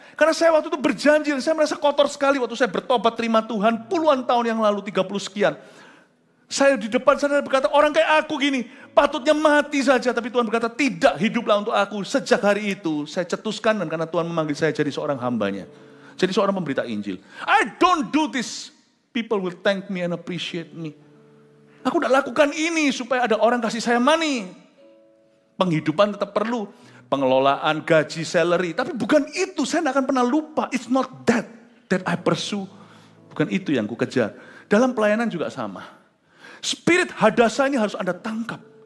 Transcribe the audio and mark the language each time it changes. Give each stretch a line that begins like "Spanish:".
Indonesian: Karena saya waktu itu berjanji, saya merasa kotor sekali waktu saya bertobat terima Tuhan puluhan tahun yang lalu, 30 sekian. Saya di depan sana berkata, orang kayak aku gini, patutnya mati saja. Tapi Tuhan berkata, tidak, hiduplah untuk aku. Sejak hari itu, saya cetuskan dan karena Tuhan memanggil saya jadi seorang hambanya. Jadi seorang pemberita Injil.
English: I don't do this. People will thank me and appreciate me.
Indonesian: Aku tidak lakukan ini supaya ada orang kasih saya money. Penghidupan tetap perlu. Pengelolaan, gaji, salary. Tapi bukan itu, saya tidak akan pernah lupa.
English: It's not that I pursue.
Indonesian: Bukan itu yang ku kejar. Dalam pelayanan juga sama. Spirit Hadasa ini harus Anda tangkap.